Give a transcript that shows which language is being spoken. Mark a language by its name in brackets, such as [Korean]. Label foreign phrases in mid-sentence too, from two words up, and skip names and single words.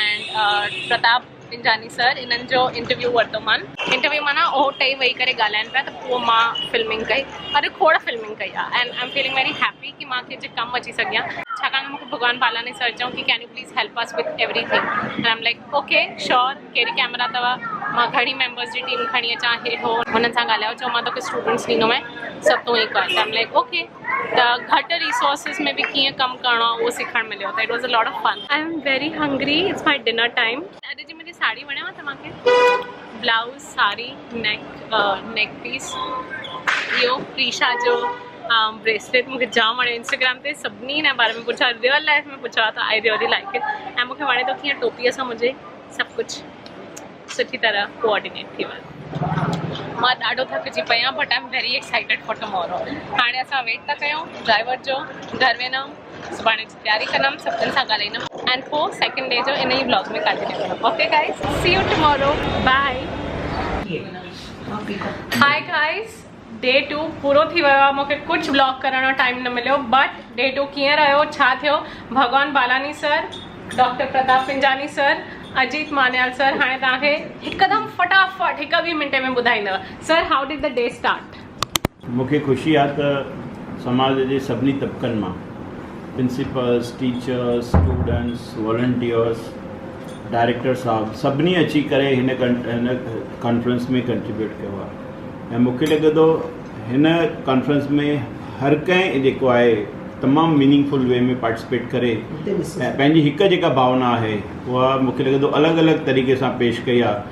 [Sindhi] एंड प्रताप पिंजानी सर इन्हनि जो इंटरव्यू वरितो मान इंटरव्यू माना उहो टई वेही करे ॻाल्हाइनि पिया त पोइ मां फिल्मिंग कई अॼु खोड़ फिल्मिंग कई आहे [English] and I am feeling very happy [Sindhi] कि मां कंहिंजे कमु अची सघियां छाकाणि मूंखे भगवान बालानी सर चऊं कि [English] can you please help us with everything and I am like okay sure [Sindhi] कहिड़ी कैमरा अथव मां घणी मेंबर्स जी टीम खणी अचां हे हो हुननि सां ॻाल्हायो चयो मां तोखे स्टूडेंट्स ॾींदोमांइ सभु तूं ई कर [English] I am like okay [Sindhi] त घटि रिसोर्सिस में बि कीअं कमु करिणो आहे उहो सिखणु मिलियो त [English] it was a lot of fun I am very hungry it's my dinner time [Sindhi] अॼु जी मुंहिंजी साड़ी वणेव तव्हांखे ब्लाउज़ साड़ी [English] neck piece [Sindhi] इहो प्रीशा जो ब्रेसलेट मूंखे जाम वणियो इंस्टाग्राम ते सभिनी हिन बारे में पुछा [English] real life [Sindhi] में पुछा त [English] I really like it [Sindhi] ऐं मूंखे वणे थो कीअं टोपीअ सां मुंहिंजे सभु कुझु सुठी तरह कोऑर्डिनेट थी वियो मां ॾाढो थकिजी पई आहियां [English] but I am very excited for tomorrow [Sindhi] हाणे असां वेट था कयूं ड्राइवर जो घर वेंदमि सुभाणे जी तयारी कंदमि सभिनीनि सां ॻाल्हाईंदमि एंड पोइ [English] second day [Sindhi] जो इन ई ब्लॉग में कंटिन्यू कंदमि [English] okay guys see you tomorrow bye hi guys day 2 [Sindhi] पूरो थी वियो आहे मूंखे कुझु ब्लॉग करण जो टाइम न मिलियो [English] but day 2 [Sindhi] कीअं रहियो छा थियो भगवान बालानी सर डॉक्टर प्रताप पिंजानी सर अजीत मान्याल सर हाणे तव्हांखे हिकदमि फटाफट हिकु ॿी मिंटे में ॿुधाईंदव [English] sir how did the day start [Sindhi] मूंखे ख़ुशी आहे त समाज जे सभिनी तबक़नि मां प्रिंसिपल्स, टीचर्स, स्टूडेंट्स, वॉलंटियर्स, डायरेक्टर साहब सभिनी अची करे हिन कॉन्फ्रेंस में कंट्रीब्यूट कयो आहे। ऐं मूंखे लॻे थो हिन कॉन्फ्रेंस में हर कंहिं जेको आहे तमामु [English] meaningful way [Sindhi] में पार्टिसिपेट करे ऐं पंहिंजी हिकु जेका भावना आहे उहा मूंखे लॻे थो अलॻि अलॻि तरीक़े सां पेश कई आहे।